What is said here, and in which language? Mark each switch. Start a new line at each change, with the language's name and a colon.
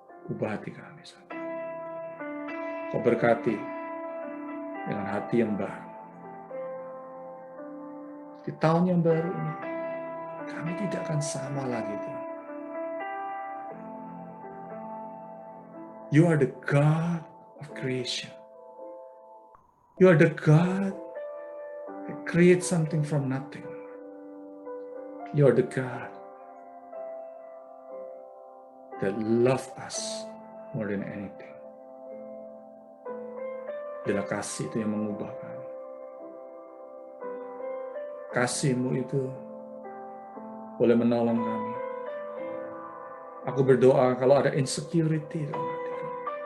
Indonesian: Ubah hati kami saat ini. Kau berkati dengan hati yang baru. Di tahun yang baru ini, kami tidak akan sama lagi Tuhan.
English: You are the God of creation. You are the God that creates something from nothing. You are the God that loves us more than anything.
Indonesian: Bila kasih itu yang mengubah kami. Kasih-Mu itu boleh menolong kami. Aku berdoa kalau ada insecurity dalam hati kami.